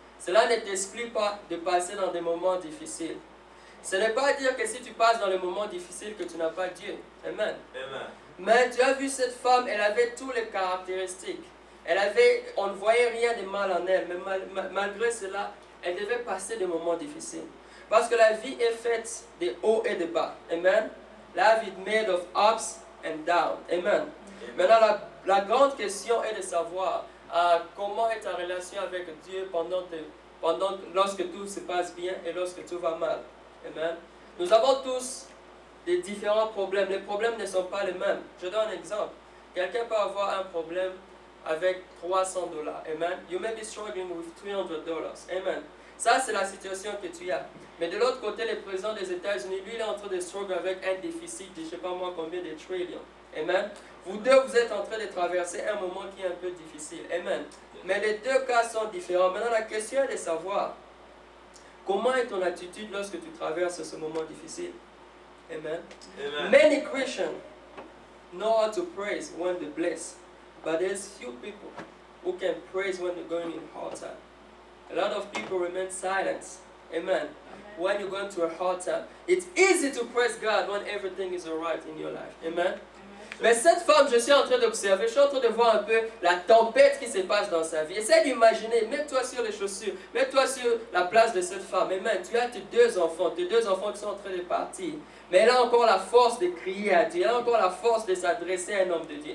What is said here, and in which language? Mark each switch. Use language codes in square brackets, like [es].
[fr] Cela ne t'exclut pas de passer dans des moments difficiles. Ce n'est pas dire que si tu passes dans les moments difficiles que tu n'as pas Dieu. Amen. Amen. Mais tu as vu cette femme, elle avait toutes les caractéristiques. On ne voyait rien de mal en elle, mais malgré cela, elle devait passer des moments difficiles. Parce que la vie est faite de hauts et de bas. Amen. [en] Life is made of ups and downs. Amen. [fr] Maintenant, la grande question est de savoir comment est ta relation avec Dieu lorsque tout se passe bien et lorsque tout va mal. Amen. Nous avons tous des différents problèmes. Les problèmes ne sont pas les mêmes. Je donne un exemple. Quelqu'un peut avoir un problème avec $300. Amen. [en] You may be struggling with $300. Amen. [fr] Ça, c'est la situation que tu as. Mais de l'autre côté, le président des États-Unis, lui, il est en train de struggler avec un déficit de je ne sais pas moi combien de trillions. Amen. Vous deux, vous êtes en train de traverser un moment qui est un peu difficile. Amen. Mais les deux cas sont différents. Maintenant, la question est de savoir comment est ton attitude lorsque tu traverses ce moment difficile. Amen. Amen. [en] Many Christians know how to praise when they're blessed, but there's few people who can praise when they're going in hard time. A lot of people remain silent. Amen. When you're going through a hard time, it's easy to praise God when everything is alright in your life. Amen. [fr] Mais cette femme, je suis en train d'observer, je suis en train de voir un peu la tempête qui se passe dans sa vie. Essaie d'imaginer, mets-toi sur les chaussures, mets-toi sur la place de cette femme. Amen. Tu as tes 2 enfants qui sont en train de partir. Mais elle a encore la force de crier à Dieu, elle a encore la force de s'adresser à un homme de Dieu.